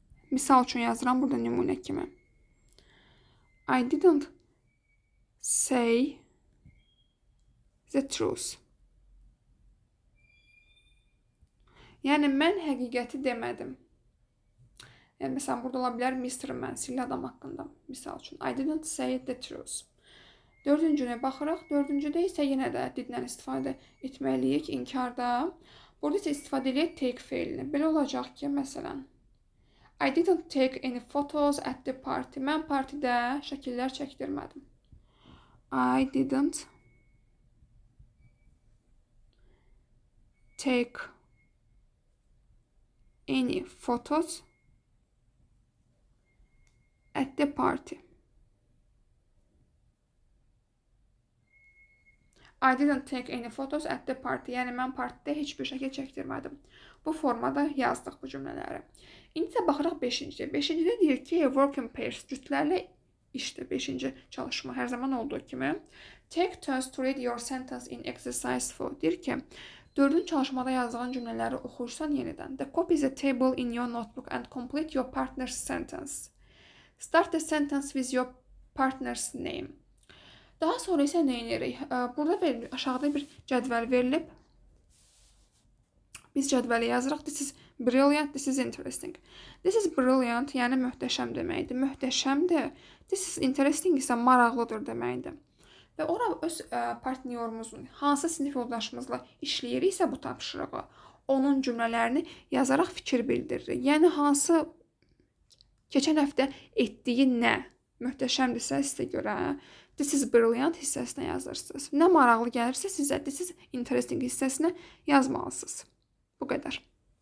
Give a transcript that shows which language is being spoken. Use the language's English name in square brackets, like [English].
[Azerbaijani] Misal üçün yazıram burada nümunə kimi. [English] I didn't say the truth. [Azerbaijani] Yəni, mən həqiqəti demədim. Yəni, məsələn, burada ola bilər Mr. Mənsilli adam haqqında. [English] Misal üçün, I didn't say the truth. [Azerbaijani] 4-cünə baxırıq. 4-cüdə isə yenə də didlə istifadə etməliyik inkarda. Burada isə istifadə edək take feilini. Belə olacaq ki, məsələn, [English] I didn't take any photos at the party. [Azerbaijani] Mən partidə şəkillər çəkdirmədim. [English] I didn't take any photos at the party. I didn't take any photos at the party. [Azerbaijani] Yəni, mən partidə heç bir şəkil çəkdirmədim. Bu formada yazdıq bu cümlələri. İndi də baxırıq 5-ciyə. 5-cidə deyir ki, [English] work in pairs, [Azerbaijani] cütlərlə işdir 5-ci çalışma hər zaman olduğu kimi. [English] Take turns to read your sentence in exercise 4. [Azerbaijani] Deyir ki, 4-cü çalışmada yazdığın cümlələri oxuyursan yenidən. [English] The copy the table in your notebook and complete your partner's sentence. Start the sentence with your partner's name. [Azerbaijani] Daha sonra isə nə edirik? Burada verilir, aşağıda bir cədvəl verilib. Biz cədvəli yazırıq. [English] This is brilliant, this is interesting. This is brilliant, [Azerbaijani] yəni möhtəşəm deməkdir. Möhtəşəmdir. [English] This is interesting [Azerbaijani] isə maraqlıdır deməkdir. Və ora öz partnyorumuzun hansı sinif yoldaşımızla işləyiriksə bu tapşırığı, onun cümlələrini yazaraq fikir bildiririk. Yəni hansı keçən həftə etdiyi nə möhtəşəmdirsə sizə görə, [English] this is brilliant [Azerbaijani] hissəsinə yazırsınız. Nə maraqlı gəlirsə sizə [English] this is interesting [Azerbaijani] hissəsinə yazmalısınız. Bu qədər.